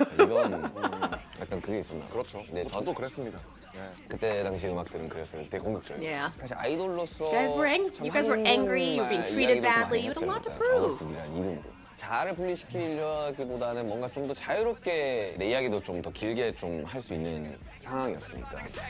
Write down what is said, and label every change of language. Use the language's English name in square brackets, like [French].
[Korean] 이런 약간 그게 있었나 봐요. 그렇죠. 네, 저도 그랬습니다. 네. 그때 당시 음악들은 그랬어요. 되게 공격적이에요. [English] Yeah. [Korean] 사실 아이돌로서 [English] You guys were angry, you were being treated badly, you had a lot to prove. [Korean] 어거스트디라는 이름으로. 자아를 분리시키려기보다는 뭔가 좀 더 자유롭게 내 이야기도 좀 더 길게 좀 할 수 있는 상황이었으니까.